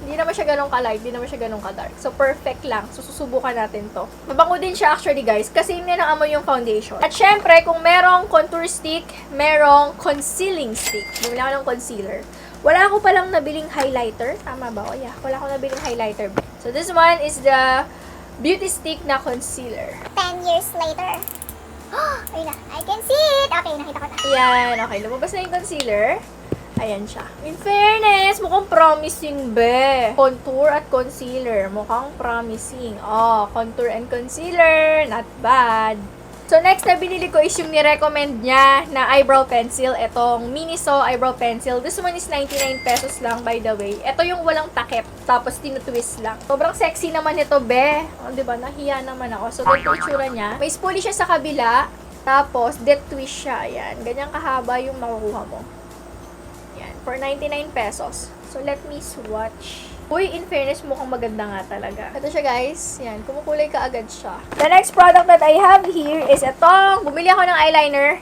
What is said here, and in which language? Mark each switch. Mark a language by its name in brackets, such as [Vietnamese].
[Filipino] Hindi naman siya ganun ka-light, hindi naman siya ganun ka-dark. So, perfect lang. So, susubukan natin to. Mabango din siya actually, guys, kasi hindi na amoy yung foundation. At syempre, kung merong contour stick, merong concealing stick. Bumili ako ng concealer. Wala ako palang nabiling highlighter. Tama ba? Yeah, wala ako nabiling highlighter. [English] So, this one is the beauty stick na concealer. 10 years later. [Filipino] Ayun na. [English] I can see it. Okay, [Filipino] nakita ko na. Ayan, okay. Lumabas na yung concealer. Ayan siya. In fairness, mukhang promising, be. Contour at concealer. Mukhang promising. [English] Oh, contour and concealer. Not bad. [Filipino] So, next na binili ko is yung nirecommend niya na eyebrow pencil. Itong MINISO eyebrow pencil. [English] This one is 99 pesos lang, by the way. [Filipino] Ito yung walang takip. Tapos, tinutwist lang. Sobrang sexy naman ito, be. O, diba? Nahiya naman ako. So, ito yung itsura niya. May spoolie siya sa kabila. Tapos, dead twist siya. Ayan. Ganyang kahaba yung makukuha mo. Ayan. [English] For 99 pesos. So, let me swatch. Uy, in fairness, [Filipino] mukhang maganda nga talaga. Ito siya, [English] guys. [Filipino] Yan, kumukulay ka agad siya. [English] The next product that I have here is itong, [Filipino] bumili ako ng eyeliner.